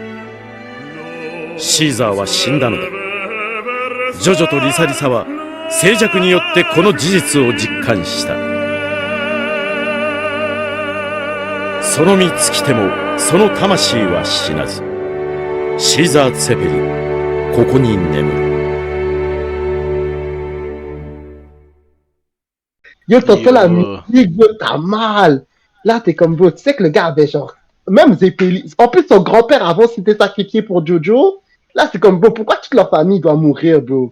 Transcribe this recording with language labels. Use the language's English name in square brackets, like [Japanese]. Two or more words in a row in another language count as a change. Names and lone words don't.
[Japanese] シーザーは死んだのだ。ジョジョとリサリサは静寂によってこの事実を実感した。その身尽きてもその魂は死なず。シーザー・ツェペリン、ここに眠る。 [French] Yo, t'entends la musique, yo, t'as mal. Là, t'es comme, bro, tu sais que le gars avait genre... Même Zeppeli... En plus, son grand-père avant s'était sacrifié pour Jojo. Là, c'est comme, bro, pourquoi toute leur famille doit mourir, bro?